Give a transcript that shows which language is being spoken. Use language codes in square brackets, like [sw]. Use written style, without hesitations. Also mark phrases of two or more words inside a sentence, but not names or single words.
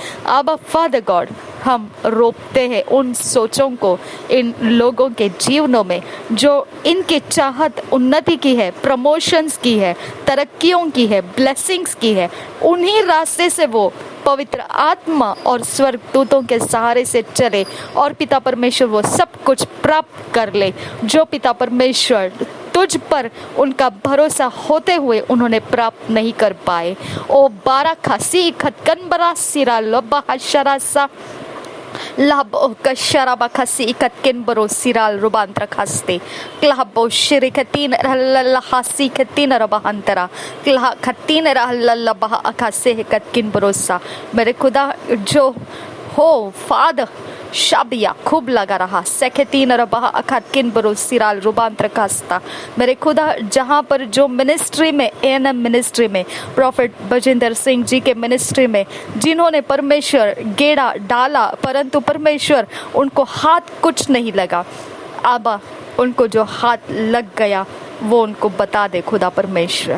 [hi] अब [en] Father God, [hi] हम रोपते हैं उन सोचों को इन लोगों के जीवनों में जो इनकी चाहत उन्नति की है, प्रमोशंस की है, तरक्कियों की है, ब्लेसिंग्स की है। उन्हीं रास्ते से वो पवित्र आत्मा और स्वर्गदूतों के सहारे से चले और पिता परमेश्वर वो सब कुछ प्राप्त कर ले जो पिता परमेश्वर तुझ पर उनका भरोसा होते हुए उन्होंने प्राप्त नहीं कर पाए। ओ बारा खासी खतकन बरा सिरा लब्बा हशरासा लाबो कशराबा खसी इकतकिन बरो सिराल रुबांतर खस्ते क्लाबो शिरिकतीन रहल्ला हासी कतीन रबहंतरा क्ला खतीन रहल्ला बहा अखासे इकतकिन बरोसा। मेरे खुदा, जो हो फादर शाबिया खूब लगा रहा सेकेतीन रबा अखतकिन बरो सिराल रुबांतर कास्ता। मेरे खुदा, जहाँ पर जो मिनिस्ट्री में, एएनएम मिनिस्ट्री में, प्रॉफिट बजिंदर सिंह जी के मिनिस्ट्री में जिन्होंने परमेश्वर गेड़ा डाला परंतु परमेश्वर उनको हाथ कुछ नहीं लगा, आबा उनको जो हाथ लग गया वो उनको बता दे खुदा परमेश्वर।